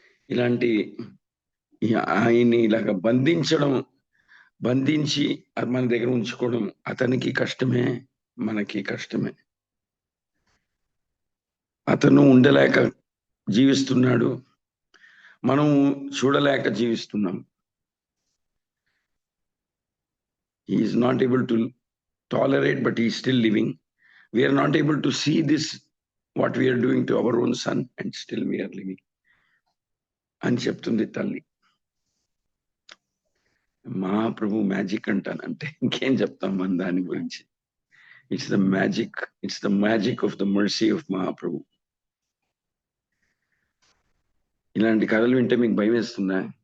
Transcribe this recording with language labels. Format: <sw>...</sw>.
<te>ఇలాంటి ఆయన్ని ఇలాగ బంధించి మన దగ్గర ఉంచుకోవడం అతనికి కష్టమే, మనకి కష్టమే. అతను ఉండలేక జీవిస్తున్నాడు, మనం చూడలేక జీవిస్తున్నాం.</te> <en>He is not able to tolerate, but he is still living. We are not able to see this, what we are doing to our own son, and still we are living.</en> <te>అని చెప్తుంది తల్లి. మహాప్రభు magic అంటానంటే ఇంకేం చెప్తాం మన దాని గురించి.</te> <en>It's the magic of the mercy of Mahaprabhu.</en> <te>ఇలాంటి కథలు వింటే మీకు భయం వేస్తుందా?</te>